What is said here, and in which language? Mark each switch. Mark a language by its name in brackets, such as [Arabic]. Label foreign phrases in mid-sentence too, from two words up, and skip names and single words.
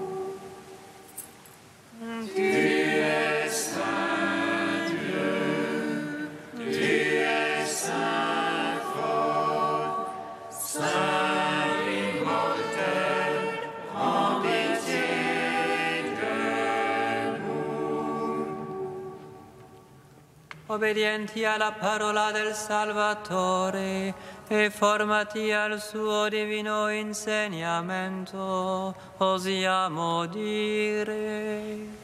[French] Tu es saint Dieu, tu es saint fort, saint immortel, prends pitié de nous. [Italian] Obbedienti alla parola del Salvatore e formati al suo divino insegnamento, osiamo dire: